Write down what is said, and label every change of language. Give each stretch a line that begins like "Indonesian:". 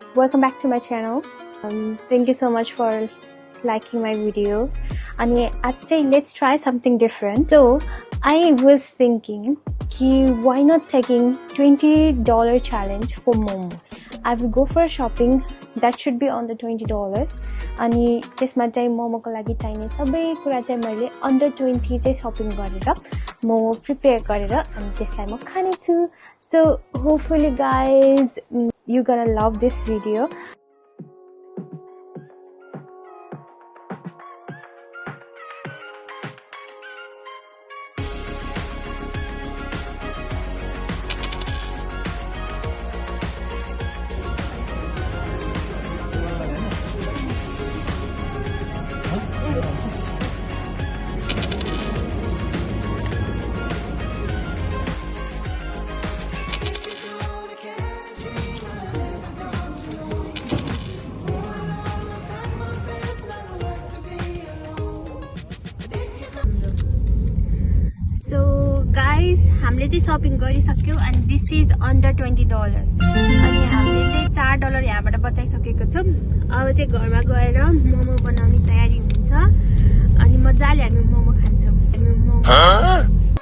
English: Welcome back to my channel. Thank you so much for liking my videos. And today let's try something different. So I was thinking, why not taking $20 challenge for momos? I will go for a shopping that should be under $20.
Nepali: अनि त्यसमा चाहिँ मोमोको लागि चाहिने सबै कुरा चाहिँ मैले under 20 चाहिँ शपिङ गरेर मोमो प्रिपेयर गरेर अनि त्यसलाई म खाने छु.
English: So hopefully guys you gonna love this video. So guys,
Nepali: हामीले चाहिँ shopping गरिसक्यौ
English: and this is under $20.
Nepali: अनि हामीले चाहिँ $4 यहाँबाट बचाइसकेको छौं. अब चाहिँ घरमा गएर मोमो बनाउने तयारी हुन्छ अनि मजाले हामी मोमो खान्छौं. हामी मोमो